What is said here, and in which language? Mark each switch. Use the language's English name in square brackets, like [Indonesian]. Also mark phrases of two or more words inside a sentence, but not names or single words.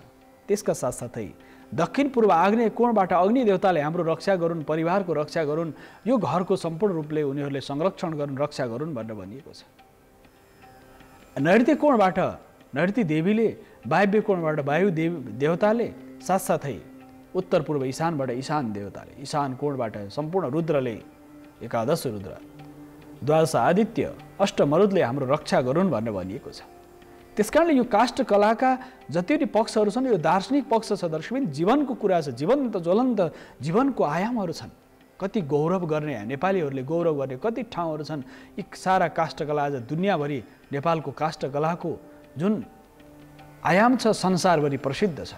[Nepali] त्यसका साथसाथै दक्षिण पूर्व आग्नेय कोणबाट अग्नि देवताले हाम्रो रक्षा गरून्, परिवारको रक्षा गरून्, यो घरको सम्पूर्ण रूपले उनीहरूले संरक्षण गरून्, रक्षा गरून् भनेर भनिएको छ। नैऋत्य कोणबाट नैऋत्य देवीले, वायव्य कोणबाट वायु देवताले, साथसाथै उत्तर पूर्व ईशानबाट ईशान देवताले, ईशान कोणबाट सम्पूर्ण रुद्रले, एकादश रुद्र, द्वादश आदित्य, अष्ट मरुदले हाम्रो रक्षा गरून् भनेर भनिएको छ। त्यसकारणले यो काष्ठकलाका जति पनि पक्षहरू छन्, यो दार्शनिक पक्ष छ दर्शक। जीवनको कुरा छ, जीवन्त ज्वलन्त जीवनको आयामहरू छन्। कति गौरव गर्ने, नेपालीहरूले गौरव गर्ने कति ठाउँहरू छन्। यी सारा काष्ठकला आज दुनियाँभरि नेपालको काष्ठकलाको जुन आयाम छ संसारभरि प्रसिद्ध छ।